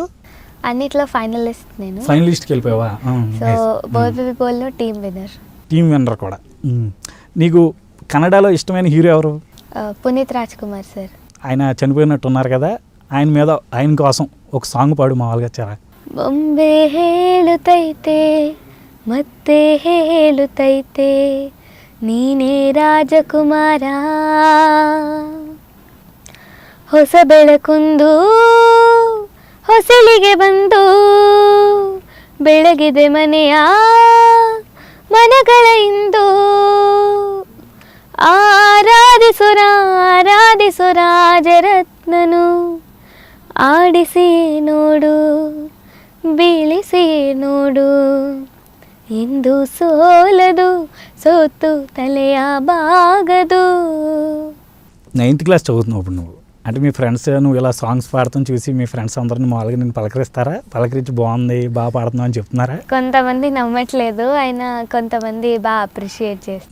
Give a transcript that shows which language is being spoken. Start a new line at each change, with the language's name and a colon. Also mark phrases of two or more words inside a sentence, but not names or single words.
Telugu: అన్నిట్లో ఫైనలిస్ట్ నేను. ఫైనలిస్ట్కి వెళ్ళిపోయావా? సో బాయ్ బేబీ బాల్లో
English: team winner. team winner
Telugu: కూడా. నీకు కన్నడలో ఇష్టమైన హీరో ఎవరు? పునీత్ రాజ్ కుమార్ సార్. ఆయన చనిపోయినట్టు ఉన్నారు కదా, ఆయన కోసం ఒక సాంగ్ పాడు మామూలుగా చాలా.
Kannada: బొంబే ಹೇಳುತ್ತೈತೆ ಮತ್ತೆ ಹೇಳುತ್ತೈತೆ ನೀನೇ ರಾಜಕುಮಾರ ಹೊಸ ಬೆಳಕುಂದು ಹೊಸಲಿಗೆ ಬಂದು ಬೆಳಗಿದೆ ಮನೆಯ ಮನಗಳ ಇಂದು ಆರಾಧಿಸು ರಾಜರತ್ನನು ಆಡಿಸಿ ನೋಡು ಬೀಳಿಸಿ ನೋಡು ಎಂದು ಸೋಲದು ಸೋತು ತಲೆಯ ಬಾಗದು.
English: 9th class
Telugu: చదువుతున్నావు ఇప్పుడు నువ్వు. అంటే మీ ఫ్రెండ్స్ నువ్వు ఇలా సాంగ్స్ పాడతాం చూసి మీ ఫ్రెండ్స్ అందరిని మామూలుగా నేను పలకరిస్తారా? పలకరించి బాగుంది బాగా పాడుతున్నావు అని చెప్తున్నారా? కొంతమంది నమ్మట్లేదు, అయినా కొంతమంది బాగా అప్రిషియేట్ చేస్తారు.